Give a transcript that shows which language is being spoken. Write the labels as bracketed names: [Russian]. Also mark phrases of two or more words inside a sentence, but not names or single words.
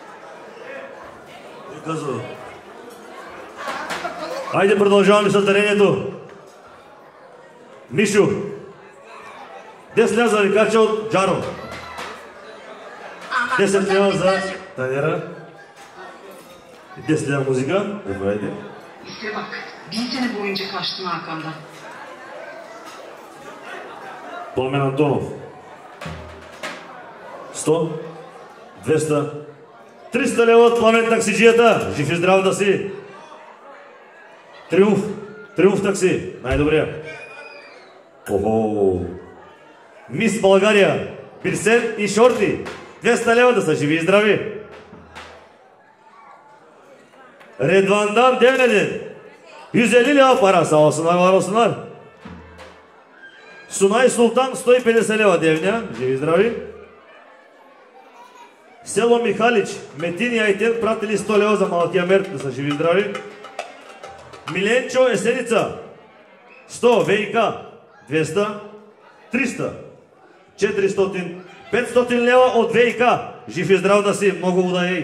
[Bulgarian] Кой казва? Хайде продължаваме с дарението. Мишо. 10 лева за рекача от Джаро. 10 лева за Танера. 10 [Turkish] lira muzika. Haydi. İşte bak, 1000 sene boyunca kaçtın arkamdan. [Bulgarian] Пламен Антонов. 100, 200, 300 лева от Пламен таксиджията. Жив и здрав да си. Триумф. Триумф такси. Най-добрия. Охо. Мис България. Пирсен и Шорти. 200 лева да са живи и здрави. [Turkish] Redvan'dan Devne'den 150 lira para sağ olsunlar, var olsunlar. Sunay Sultan 150 lira Devne, [Bulgarian] живи здрави. Село Михалич, Метин и Айтен пратили 100 лева за малкия мерт, да са живи здрави. Миленчо Есеница 100, ВИК 200, 300, 400, 500 лева от ВИК, жив и здрав да си, много вода ей.